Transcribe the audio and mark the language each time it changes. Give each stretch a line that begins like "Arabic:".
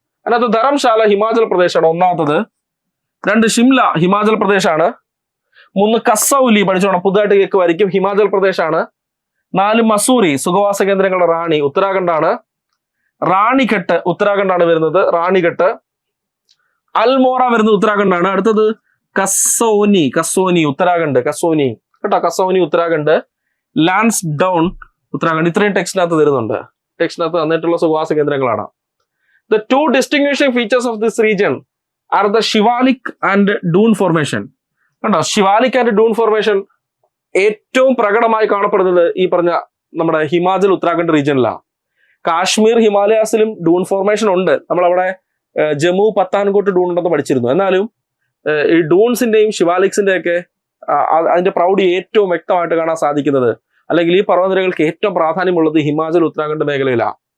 Malayalam: അതിനകത്ത് ധർംശാല ഹിമാചൽ പ്രദേശാണ് ഒന്നാമത്തത്, 2 ഷിംല ഹിമാചൽ പ്രദേശാണ്, 3 കസൗലി പഠിച്ചോണം, പുതുതായിട്ട് കേൾക്കുമായിരിക്കും, ഹിമാചൽ പ്രദേശാണ്, 4 മസൂറി സുഖവാസ കേന്ദ്രങ്ങളുടെ റാണി ഉത്തരാഖണ്ഡാണ്, റാണിഘട്ട് ഉത്തരാഖണ്ഡാണ് വരുന്നത്, റാണിഘട്ട്, അൽമോറ വരുന്നത് ഉത്തരാഖണ്ഡാണ്. അടുത്തത് കസോനി ഉത്തരാഖണ്ഡ്, കസോനി കേട്ടോ, കസോനി ഉത്തരാഖണ്ഡ്, ലാൻസ്ഡൌൺ ഉത്തരാഖണ്ഡ്. ഇത്രയും ടെക്സ്റ്റിനകത്ത് തരുന്നുണ്ട്. ടെക്സ്റ്റിനകത്ത് തന്നിട്ടുള്ള സുഖവാസ കേന്ദ്രങ്ങളാണ്.
English: The 2 distinguishing features of this region are the Shivalik and Dune formation.
Malayalam: കണ്ടോ, ശിവാലിക് ആൻഡ് ഡൂൺ ഫോർമേഷൻ ഏറ്റവും പ്രകടമായി കാണപ്പെടുന്നത് ഈ പറഞ്ഞ നമ്മുടെ ഹിമാചൽ ഉത്തരാഖണ്ഡ് റീജിയനിലാണ്. കാശ്മീർ ഹിമാലയാസിലും ഡൂൺ ഫോർമേഷൻ ഉണ്ട്. നമ്മളവിടെ ജമ്മു പത്താൻകോട്ട് ഡൂൺ ഉണ്ടെന്ന് പഠിച്ചിരുന്നു. എന്നാലും ഈ ഡൂൺസിന്റെയും ശിവാലിക്സിന്റെയും ഒക്കെ അതിന്റെ പ്രൗഢി ഏറ്റവും വ്യക്തമായിട്ട് കാണാൻ സാധിക്കുന്നത്, അല്ലെങ്കിൽ ഈ പർവ്വതനിരകൾക്ക് ഏറ്റവും പ്രാധാന്യമുള്ളത് ഹിമാചൽ ഉത്തരാഖണ്ഡ് മേഖലയിലാണ്.